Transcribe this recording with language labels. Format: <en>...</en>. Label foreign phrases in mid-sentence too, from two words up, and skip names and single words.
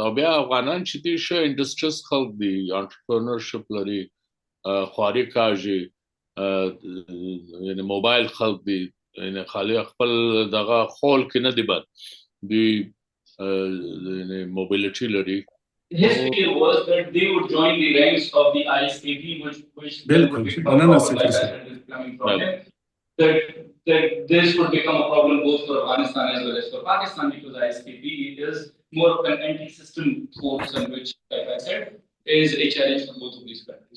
<ps>او بیا افغانان چې دي ښه انډسټریز خلک دي، انټرپرنرشپ لري، خواري کاږي، یعنی موبایل خلک دي، یعنی خالي خپل دغه خول کې نه دی بد، دوی موبیلیټي لري.</ps> <en>His fear was that they would join the ranks of the ISKP, which coming from him, that this would become a problem both for Afghanistan as well as for Pakistan, because ISKP is more of an anti-system force, and which, like I said, is a challenge for both of these countries.</en>